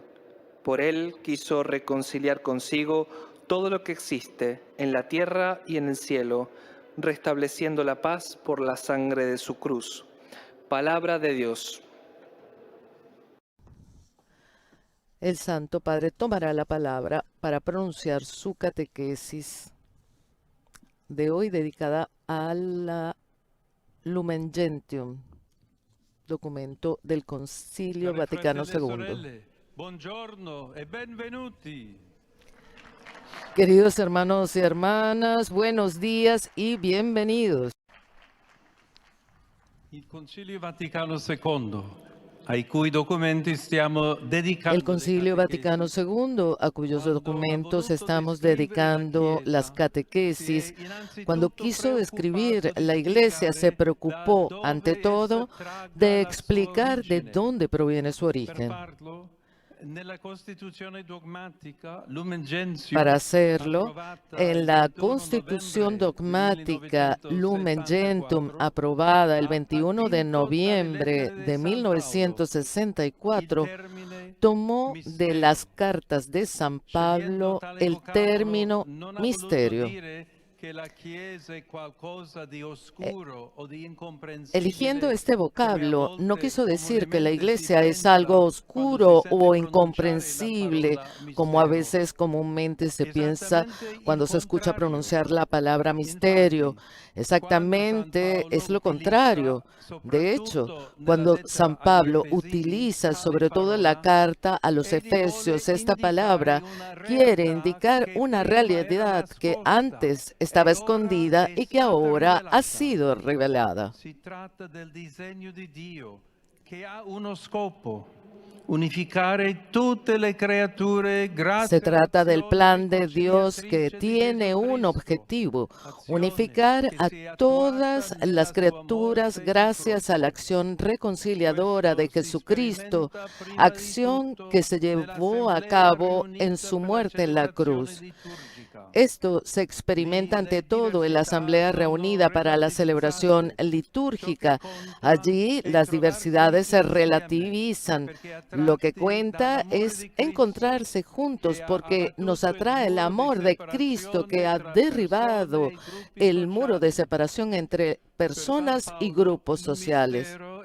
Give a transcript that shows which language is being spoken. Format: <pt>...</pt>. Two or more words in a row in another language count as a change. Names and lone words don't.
<es>Por Él quiso reconciliar consigo todo lo que existe, en la tierra y en el cielo, restableciendo la paz por la sangre de su cruz. Palabra de Dios. El Santo Padre tomará la palabra para pronunciar su catequesis de hoy dedicada a la Lumen Gentium, documento del Concilio</es> <it>Cari</it> <es>Vaticano</es> <it>fratelli e</it> <es>II.</es> <it>sorelle, buongiorno e benvenuti.</it> <es>Queridos hermanos y hermanas, buenos días y bienvenidos.</es> <it>Il Concilio Vaticano II, ai cui documenti stiamo dedicando</it> <es>El Concilio</es> <it>le</it> <es>Vaticano</es> <it>catechesi,</it> <es>II, a cuyos Cuando documentos</es> <it>ha voluto</it> <es>estamos</es> <it>descrivere</it> <es>dedicando</es> <it>la Chiesa,</it> <es>las catequesis,</es> <it>si è innanzitutto</it> <es>cuando quiso describir</es> <it>preoccupato di</it> <es>la Iglesia, se</es> <it>spiegare</it> <es>preocupó</es> <it>da</it> <es>ante</es> <it>dove</it> <es>todo</es> <it>essa tragga</it> <es>de</es> <it>la sua</it> <es>explicar de</es> <it>origine.</it> <es>dónde proviene su</es> <it>Per</it> <es>origen.</es> <it>farlo, nella Costituzione dogmatica Lumen Gentium,</it> <es>Para hacerlo,</es> <it>approvata</it> <es>en</es> <it>il</it> <es>la</es> <it>21</it> <es>Constitución</es> <it>novembre</it> <es>dogmática Lumen Gentium,</es> <it>1964,</it> <es>aprobada el</es> <it>ha</it> <es>21 de</es> <it>attinto dalle</it> <es>noviembre</es> <it>lettere di</it> <es>de</es> <it>San Paolo il</it> <es>1964,</es> <it>termine</it> <es>tomó de misterio. las cartas de San</es> <it>Scegliendo</it> <es>Pablo</es> <it>tale</it> <es>el</es> <it>vocabolo,</it> <es>término</es> <it>non ha voluto</it> <es>misterio.</es> <it>dire che la Chiesa è qualcosa di oscuro o di incomprensibile.</it> <es>Eligiendo este</es> <it>come a</it> <es>vocablo, no</es> <it>volte</it> <es>quiso decir que la</es> <it>comunemente si</it> <es>Iglesia es</es> <it>pensa</it> <es>algo</es> <it>quando</it> <es>oscuro</es> <it>si sente</it> <es>o</es> <it>pronunciare la</it> <es>incomprensible,</es> <it>parola</it> <es>como a</es> <it>mistero.</it> <es>veces comúnmente se piensa</es> <it>Esattamente il</it> <es>cuando se escucha</es> <it>contrario.</it> <es>pronunciar la palabra misterio.</es> <it>Infatti,</it> <es>Exactamente</es> <it>quando</it> <es>es</es> <it>San</it> <es>lo</es> <it>Paolo</it> <es>contrario.</es> <it>utilizza,</it> <es>De hecho,</es> <it>soprattutto nella</it> <es>cuando</es> <it>lettera</it> <es>San</es> <it>agli</it> <es>Pablo</es> <it>Efesini,</it> <es>utiliza</es> <it>tale</it> <es>sobre todo en la</es> <it>parola,</it> <es>carta a los</es> <it>egli vuole</it> <es>Efesios esta</es> <it>indicare</it> <es>palabra,</es> <it>una</it> <es>quiere</es> <it>realtà</it> <es>indicar</es> <it>che</it> <es>una</es> <it>prima era</it> <es>realidad que</es> <it>nascosta</it> <es>antes estaba</es> <it>e ora</it> <es>escondida</es> <it>è</it> <es>y que</es> <it>stata</it> <es>ahora ha</es> <it>rivelata.</it> <es>sido revelada.</es> <it>Si tratta del disegno di Dio che ha uno scopo: unificare tutte le creature grazie</it> <es>Se trata del</es> <it>all'azione</it> <es>plan de Dios que</es> <it>riconciliatrice di</it> <es>tiene</es> <it>Gesù</it> <es>un</es> <it>Cristo,</it> <es>objetivo,</es> <it>azione</it> <es>unificar</es> <it>che</it> <es>a</es> <it>si è</it> <es>todas</es> <it>attuata</it> <es>las</es> <it>nella sua</it> <es>criaturas</es> <it>morte in</it> <es>gracias a la</es> <it>croce.</it> <es>acción reconciliadora de</es> <it>Questo si</it> <es>Jesucristo,</es> <it>sperimenta prima di</it> <es>acción</es> <it>tutto</it> <es>que se llevó a</es> <it>nell'assemblea</it> <es>cabo en</es> <it>riunita</it> <es>su</es> <it>per</it> <es>la muerte en la</es> <it>celebrazione</it> <es>cruz.</es> <it>liturgica.</it> <es>Esto se experimenta ante todo en la asamblea reunida para la celebración litúrgica. Allí las diversidades se relativizan. Lo que cuenta es encontrarse juntos porque nos atrae el amor de Cristo que ha derribado el muro de separación entre personas y grupos sociales.</es>